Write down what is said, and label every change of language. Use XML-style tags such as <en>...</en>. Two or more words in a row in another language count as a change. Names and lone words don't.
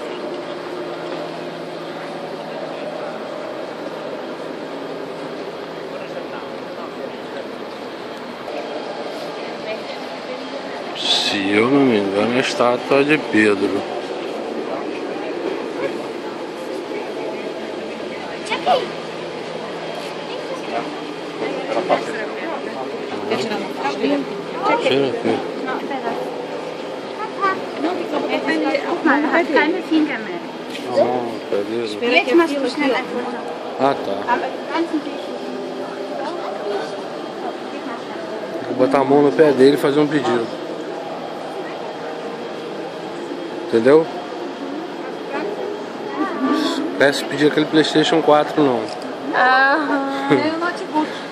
<pt>Se eu não me engano, é a estátua de Pedro. Tira aqui.</pt> <de>Keine Finger mehr.</de> <pt>Beleza.</pt> <de>Jetzt machst du schnell ein Foto.</de> <pt>Ah, tá.</pt> <de>Aber ganz ein bisschen.</de> <pt>Vou botar a mão no pé dele e fazer um pedido. Entendeu? Peço pedir aquele PlayStation 4 não. Nem o notebook.</pt>